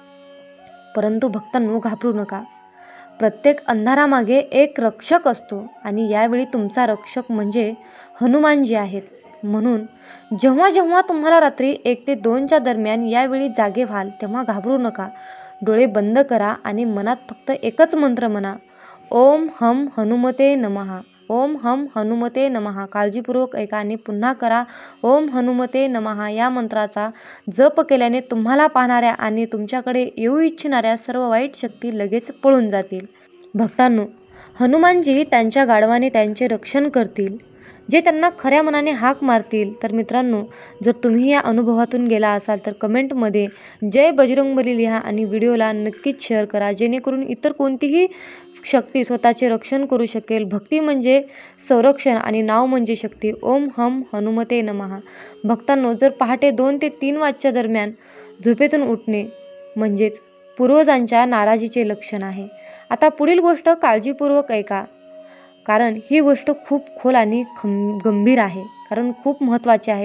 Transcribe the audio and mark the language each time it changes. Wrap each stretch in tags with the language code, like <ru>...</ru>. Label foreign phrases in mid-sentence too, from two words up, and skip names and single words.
<mr>परंतु भक्तांनो, घाबरू नका. प्रत्येक अंधारामागे एक रक्षक असतो आणि यावेळी तुमचा रक्षक म्हणजे हनुमानजी आहेत. म्हणून जेव्हा जेव्हा तुम्हाला रात्री 1 ते 2च्या दरम्यान यावेळी जागे व्हाल तेव्हा घाबरू नका. डोळे बंद करा आणि मनात फक्त एकच मंत्र म्हणा,</mr> <sa>ओम हम हनुमते नमः. ओम हम हनुमते नमः.</sa> <mr>काळजीपूर्वक ऐका आणि पुन्हा करा</mr> <sa>ओम हनुमते नमः.</sa> <mr>या मंत्राचा जप केल्याने तुम्हाला पाहणाऱ्या आणि तुमच्याकडे येऊ इच्छिणाऱ्या सर्व वाईट शक्ती लगेच पळून जातील. भक्तांनो, हनुमानजी त्यांच्या गाढवाने त्यांचे रक्षण करतील, जे त्यांना खऱ्या मनाने हाक मारतील. तर मित्रांनो, जर तुम्ही या अनुभवातून गेला असाल तर कमेंटमध्ये जय बजरंगबली लिहा आणि व्हिडिओला नक्कीच शेअर करा, जेणेकरून इतर कोणतीही शक्ती स्वतःचे रक्षण करू शकेल. भक्ती म्हणजे संरक्षण आणि नाव म्हणजे शक्ती.</mr> <sa>ओम हम हनुमते नमः.</sa> <mr>भक्तांनो, जर पहाटे 2 ते 3 वाजच्या दरम्यान झोपेतून उठणे म्हणजेच पूर्वजांच्या नाराजीचे लक्षण आहे. आता पुढील गोष्ट काळजीपूर्वक ऐका, कारण ही गोष्ट खूप खोल आणि गंभीर आहे, कारण खूप महत्त्वाची आहे.</mr>